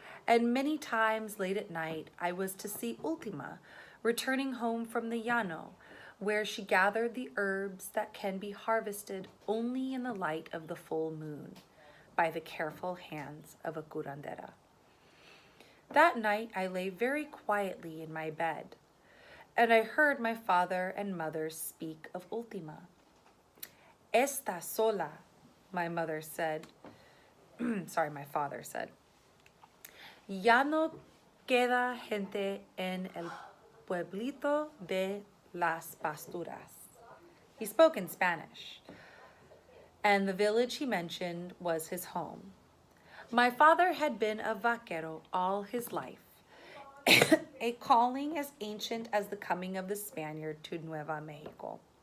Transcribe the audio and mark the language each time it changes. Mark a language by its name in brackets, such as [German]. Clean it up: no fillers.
[English] And many times late at night, I was to see Ultima returning home from the llano, where she gathered the herbs that can be harvested only in the light of the full moon by the careful hands of a curandera. That night I lay very quietly in my bed, and I heard my father and mother speak of Ultima. [Spanish] Está sola, [English] my mother said. My father said. [Spanish] Ya no queda gente en el pueblito de las pasturas. [English] He spoke in Spanish, and the village he mentioned was his home. My father had been a vaquero all his life, a calling as ancient as the coming of the Spaniard to Nueva Mexico.